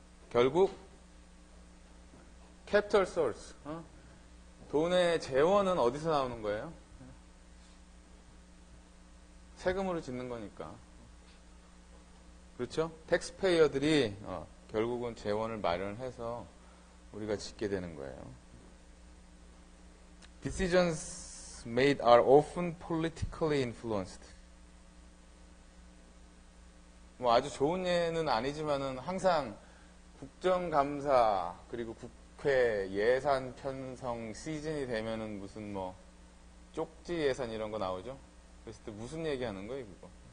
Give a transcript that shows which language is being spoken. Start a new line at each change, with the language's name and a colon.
Korean: 결국 캐피털 소스, 돈의 재원은 어디서 나오는 거예요? 세금으로 짓는 거니까. 그렇죠? 텍스페이어들이 결국은 재원을 마련해서 우리가 짓게 되는 거예요.
English: Decisions made are often politically influenced.
Korean: 뭐 아주 좋은 예는 아니지만은 항상 국정감사 그리고 국회 예산 편성 시즌이 되면은 무슨 뭐 쪽지 예산 이런 거 나오죠? 그랬을 때 무슨 얘기하는 거예요, 그거?